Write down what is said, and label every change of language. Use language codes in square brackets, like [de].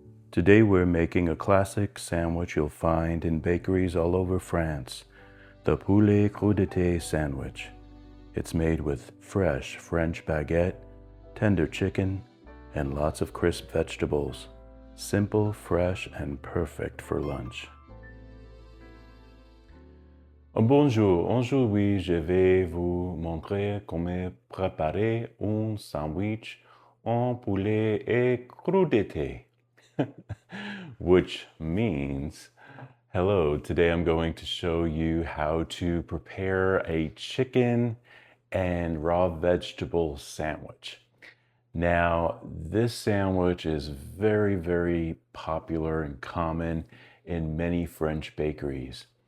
[en] Today we're making a classic sandwich you'll find in bakeries all over France, the poulet crudité sandwich. It's made with fresh French baguette, tender chicken, and lots of crisp vegetables. Simple, fresh, and perfect for lunch. [fr] Bonjour, aujourd'hui je vais vous montrer comment préparer un sandwich en poulet et crudité. [en] Which means, hello, today I'm going to show you how to prepare a chicken and raw vegetable sandwich. Now, this sandwich is very, very popular and common in many French bakeries.